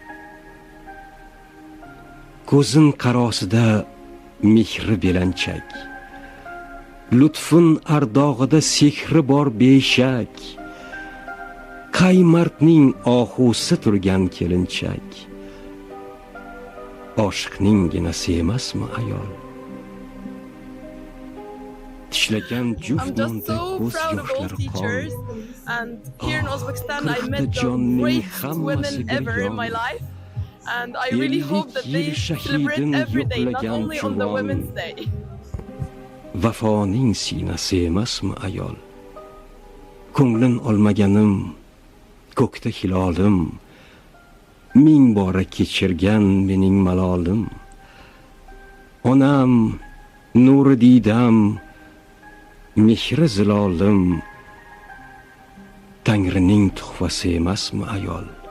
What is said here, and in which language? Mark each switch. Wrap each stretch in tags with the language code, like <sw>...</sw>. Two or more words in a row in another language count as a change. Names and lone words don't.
<uz>Ko'zin qarosida mehri belanchak, lutfun ardog'ida sehri bor beshak, qay mardning ohusi turgan kelinchak, oshiqning ginasi emasmi ayol? Tishlagan juft nonda ko'z yoshlari qon,</uz> <en>and here in Uzbekistan I met the greatest women ever in my life, and I really hope that they celebrate every day, not only on the Women's Day.</en> <uz>Vafoning sinasi emasmi ayol? Ko'nglin olmaganim, ko'kda hilolim, ming bora kechirgan mening malolim. Onam, nuri didam, mehri zilolim, Tangrining tuhfasi emasmi ayol?</uz>